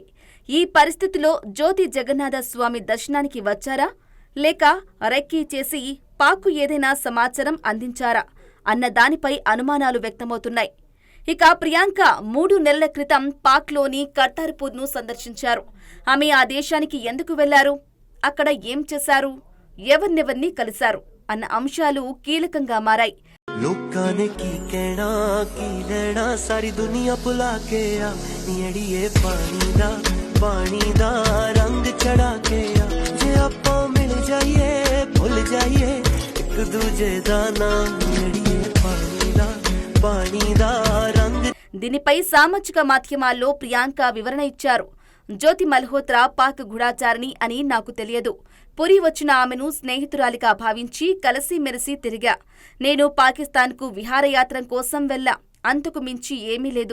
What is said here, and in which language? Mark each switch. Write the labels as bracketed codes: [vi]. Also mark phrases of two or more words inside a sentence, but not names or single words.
[te] ఈ పరిస్థితిలో జ్యోతి జగన్నాథ స్వామి దర్శనానికి వచ్చారా లేక రెక్కీ చేసి పాక్కు ఏదైనా సమాచారం అందించారా అన్న దానిపై అనుమానాలు వ్యక్తమవుతున్నాయి. ఇక ప్రియాంక 3 నెలల క్రితం పాక్లోని కర్తార్పూర్ను సందర్శించారు. ఆమె ఆ దేశానికి ఎందుకు వెళ్లారు, అక్కడ ఏం చేశారు, ఎవరినెవరిని కలిశారు అన్న అంశాలు కీలకంగా మారాయి. [pa] ਲੋਕਾਂ ਨੇ ਕੀ ਕਹਿਣਾ ਕੀ ਲੈਣਾ ਸਾਰੀ ਦੁਨੀਆ ਭੁਲਾ ਕੇ ਆ ਨੀੜੀਏ ਪਾਣੀ ਦਾ ਰੰਗ ਚੜਾ ਕੇ ਆ ਜੇ ਆਪਾਂ ਮਿਲ ਜਾਈਏ ਭੁੱਲ ਜਾਈਏ ਇੱਕ ਦੂਜੇ ਦਾ ਨਾਮ ਨੀੜੀਏ ਪਾਣੀ ਦਾ रंग। [te] దీనిపై సామాజిక మాధ్యమాల్లో ప్రియాంక వివరణ ఇచ్చారు. జ్యోతి మల్హోత్రా పాక్ గూఢాచారిణి అని నాకు తెలియదు. పురి వచ్చిన ఆమెను స్నేహితురాలిగా భావించి కలిసిమెలిసి తిరిగా. నేను పాకిస్తాన్కు విహారయాత్ర కోసం వెళ్లా. అంతకు మించి ఏమీ లేదు.